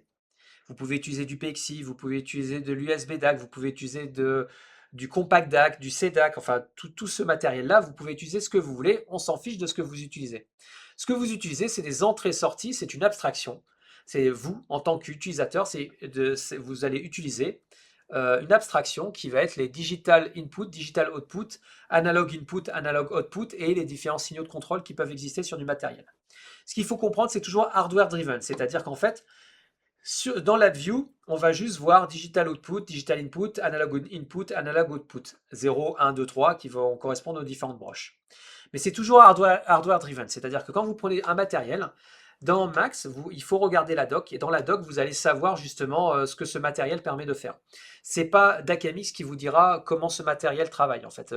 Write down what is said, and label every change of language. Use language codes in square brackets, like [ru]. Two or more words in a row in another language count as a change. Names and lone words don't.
[fr] Vous pouvez utiliser du PXI, vous pouvez utiliser de l'USB DAC, vous pouvez utiliser du compact DAC, du CDAC, enfin tout ce matériel-là, vous pouvez utiliser ce que vous voulez, on s'en fiche de ce que vous utilisez. Ce que vous utilisez, c'est des entrées-sorties, c'est une abstraction. C'est vous, en tant qu'utilisateur, vous allez utiliser une abstraction qui va être les [en] digital input, digital output, analog input, analog output [fr] et les différents signaux de contrôle qui peuvent exister sur du matériel. Ce qu'il faut comprendre, c'est toujours [en] hardware driven, [fr] c'est-à-dire qu'en fait, dans la view, on va juste voir [en] digital output, digital input, analog input, analog output. [fr] 0, 1, 2, 3 qui vont correspondre aux différentes broches. Mais c'est toujours [en] hardware driven, [fr] c'est-à-dire que quand vous prenez un matériel, dans Max, il faut regarder la doc, et dans la doc, vous allez savoir justement ce que ce matériel permet de faire. C'est pas Dakamix qui vous dira comment ce matériel travaille, en fait.